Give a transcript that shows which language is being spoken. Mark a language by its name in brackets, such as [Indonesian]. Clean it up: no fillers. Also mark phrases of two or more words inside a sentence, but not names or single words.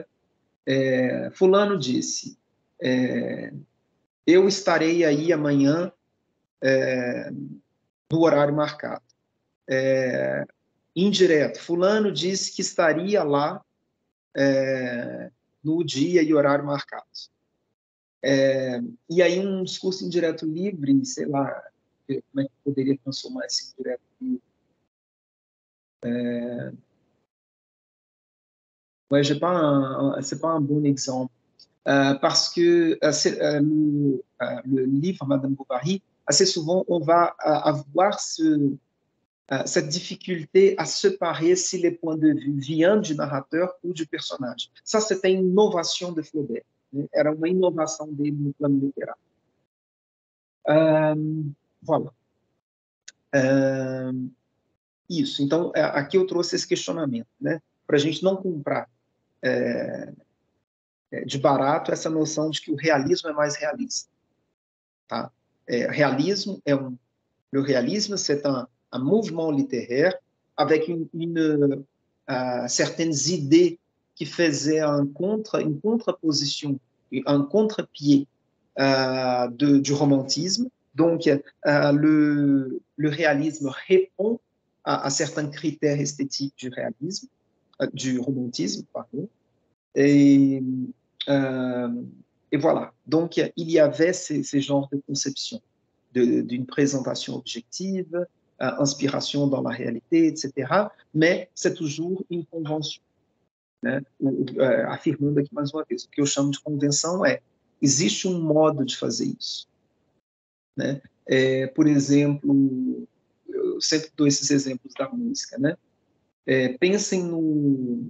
[Portuguese] Fulano disse, eu estarei aí amanhã no horário marcado. Indireto, fulano disse que estaria lá no dia e horário marcados. E aí um discurso indireto livre, sei lá, como é que poderia transformar esse indireto livre? [French] Ouais, c'est pas un bon exemple. Parce que le livre Madame Bovary, assez souvent, on va avoir cette difficulté à séparer si les points de vue viennent du narrateur ou du personnage. Ça, c'était une innovation de Flaubert. [Portuguese] Era uma inovação dele no plano literário. Voilà. Isso. Então, aqui eu trouxe esse questionamento, né? Para a gente não comprar de barato essa noção de que o realismo é mais realista. Tá? [French] Realisme le réalisme, c'est un mouvement littéraire avec certaines idées qui faisaient une contreposition, un contre-pied du romantisme. Donc, le réalisme répond à certains critères esthétiques du réalisme, du romantisme, pardon. Et voilà. Donc, il y avait ces genres de conceptions d'une présentation objective, inspiration dans la réalité, etc. Mais c'est toujours une convention. [Portuguese] Né? Afirmando aqui mais uma vez, o que eu chamo de convenção existe um modo de fazer isso. Né? Por exemplo, eu sempre dou esses exemplos da música. Né? Pensem no...